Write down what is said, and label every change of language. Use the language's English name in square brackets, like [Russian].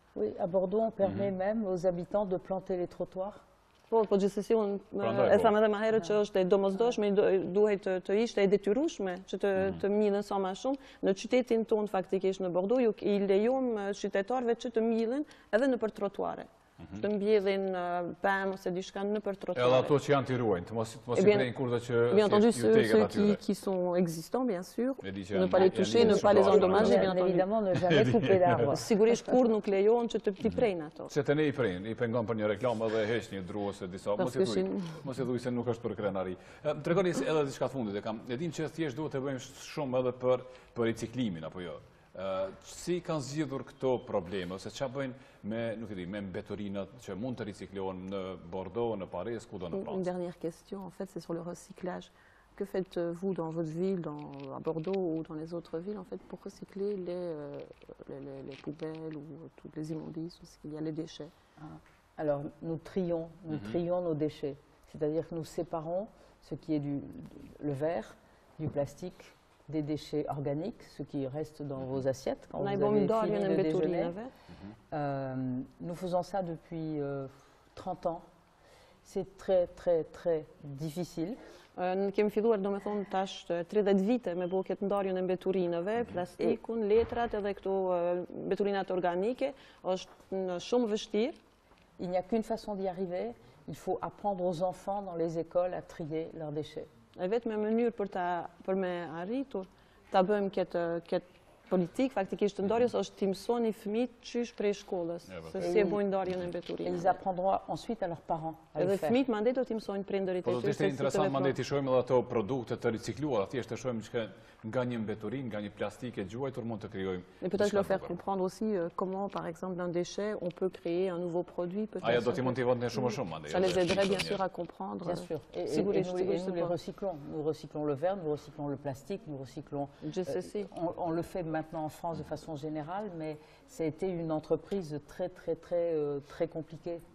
[French] Oui, à Bordeaux, on permet même aux habitants de planter les trottoirs. [Albanian] Po gjithsesi unë e tham edhe më herët që është e domosdoshme, duhet të ishte e detyrueshme që të mbillen sa më shumë. Në qytetin tonë faktikisht në Bordeaux i lejojmë qytetarëve që të mbillen edhe nëpër trotuare. Të mbjellin pemë ose diçka nëpër trotuare. Edhe ato që janë të ruajnë, të mos i prejnë kurrë që [French] bien entendu ceux qui sont existants bien sûr, ne pas les toucher, ne pas les endommager bien entendu. Évidemment, ne jamais couper d'arbres. [Albanian] Sigurisht kur nuk lejohen që të prejnë ato. Se të ne i prejnë, i pengon për një reklamë edhe heq një dru ose disa, mos e thuj se nuk është për krenari. Tregoni edhe diçka të fundit, e dim që thjesht duhet të bëjmë shumë edhe për riciklimin apo jo. Si kanë zgjidhur këto probleme, ose ç'a bëjnë me mbeturinat që mund të riciklohen në Bordeaux, në Paris, kudo në Francë? [French] Une dernière question, en fait, c'est sur le recyclage. Que faites-vous dans votre ville, à Bordeaux ou dans les autres villes, en fait, pour recycler les poubelles ou toutes les immondices, ou s'il y a les déchets? Alors, nous trions nos déchets. C'est-à-dire que nous séparons ce qui est le verre, du plastique, des déchets organiques, ce qui reste dans vos assiettes quand vous avez fini de déjeuner. Nous faisons ça depuis 30 ans. C'est très, très, très difficile. [Albanian] Kemi filluar domethënë tash 30 vite me bëu këtë ndarjen e mbeturinëve, plastikun, letrat edhe këto mbeturinat organike, është shumë vështirë. [French] Il n'y a qu'une façon d'y arriver, il faut apprendre aux enfants dans les écoles à trier leurs déchets. [Albanian] E vetëm mënyrë për me arritur ta bëjmë këtë politique faktikisht të ndarjes është t'i mësoni fëmijët qysh prej shkollës, se si e bojnë ndarjen e mbeturinave. [French] Ils apprendront ensuite à leurs parents à le faire. [Albanian] Edhe fëmijët mandej do t'i mësojnë prindërit e tyre. Po do të ishte interesant mandej t'i shohim edhe ato produkte të ricikluara, thjesht të shohim që nga një mbeturinë, nga një plastik e gjuajtur mund të krijojmë. [French] Et peut-être leur faire comprendre aussi comment, par exemple, d'un déchet, on peut créer un nouveau produit. [Albanian] Ajo do t'i motivonte shumë mandej. [French] Ça les aiderait bien sûr à comprendre. Bien sûr. Et nous les recyclons. Nous recyclons le verre, nous recyclons le plastique, nous recyclons. On le fait maintenant en France de façon générale, mais ça a été une entreprise très, très, très, très compliquée.